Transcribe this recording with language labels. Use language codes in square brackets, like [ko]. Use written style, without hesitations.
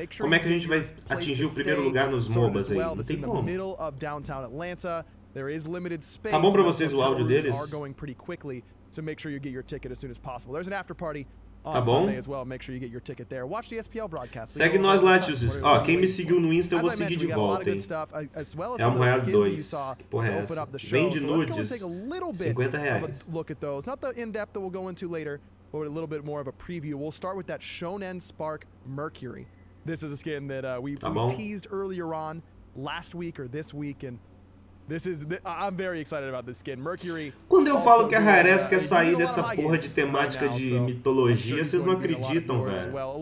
[pt] Como é que a gente vai atingir o primeiro lugar nos MOBAs aí? Não tem como. Tá bom pra vocês o áudio deles? [en] So make sure you get your ticket as soon as possible. There's an after party [pt] Tá [en] on [pt] bom? [en] Sunday as well. Make sure you get your ticket there. Watch the SPL broadcast. [pt] Segue nós lá, tios. Ó, quem me seguiu no Insta, eu vou seguir de volta, hein? É um real 2. Que porra é essa? Vende nudes. 50 reais. [en] Look at those. Not the in-depth that we'll go into later, but a little bit more of a preview. We'll start with that Shonen Spark Mercury. This is a skin that we teased earlier on last week or this week, and I'm very excited about this skin. Mercury. [pt] Quando eu falo que a Hera quer sair dessa porra de temática de mitologia, vocês não acreditam, velho.